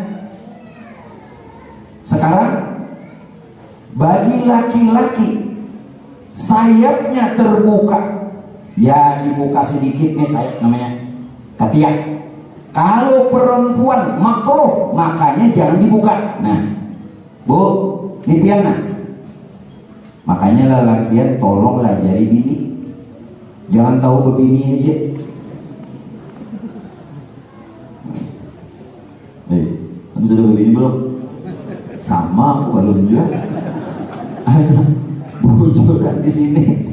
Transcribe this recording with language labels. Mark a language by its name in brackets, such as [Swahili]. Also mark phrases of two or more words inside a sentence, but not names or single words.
[Indonesian] Sekarang bagi laki-laki sayapnya terbuka, ya dibuka sedikit nih sayap namanya ketiak. Kalau perempuan makruh, makanya jangan dibuka. [Banjar] Nah, Bu, ini piana. Makanya lelakian tolonglah jari bini. Jangan tahu bebini aja. Kamu sudah bebini belum? Sama aku belum juga. Ada bujuran di sini.